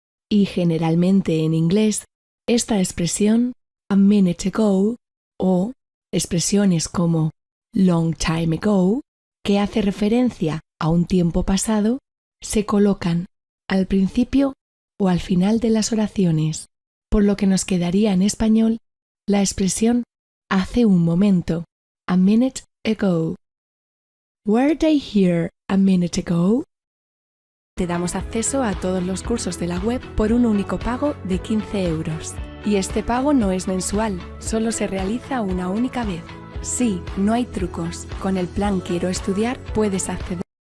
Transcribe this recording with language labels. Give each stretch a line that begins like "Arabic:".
Spanish: Y generalmente en inglés, esta expresión
English: a minute ago
Spanish: o expresiones como
English: long time ago,
Spanish: que hace referencia a un tiempo pasado, se colocan al principio o al final de las oraciones, por lo que nos quedaría en español la expresión hace un momento, a minute ago.
English: Were they here a minute ago?
Spanish: Te damos acceso a todos los cursos de la web por un único pago de 15 €. Y este pago no es mensual, solo se realiza una única vez. Sí, no hay trucos. Con el plan Quiero Estudiar puedes acceder.